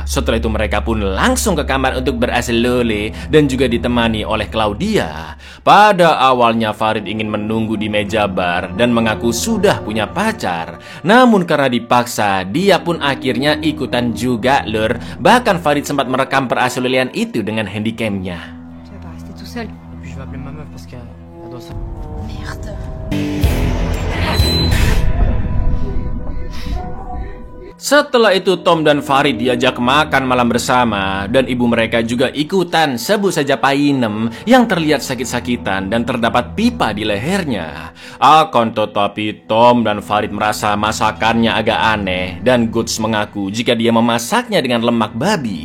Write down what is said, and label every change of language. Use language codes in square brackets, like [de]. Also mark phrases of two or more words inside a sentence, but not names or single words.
[id] Setelah itu mereka pun langsung ke kamar untuk berasal lole dan juga ditemani oleh Claudia. sana. Pada awalnya Farid ingin menunggu di meja bar dan mengaku sudah punya pacar. Namun karena dipaksa, dia pun akhirnya ikutan juga lur. Bahkan Farid sempat merekam perasalian itu dengan handycamnya. [fr] Tu vas pas rester tout seul. Puis je vais appeler ma meuf parce qu'elle doit ça. Merde. [id] Setelah itu Tom dan Farid diajak makan malam bersama dan ibu mereka juga ikutan, sebut saja Painem yang terlihat sakit-sakitan dan terdapat pipa di lehernya. Akan tetapi Tom dan Farid merasa masakannya agak aneh dan Guts mengaku jika dia memasaknya dengan lemak babi.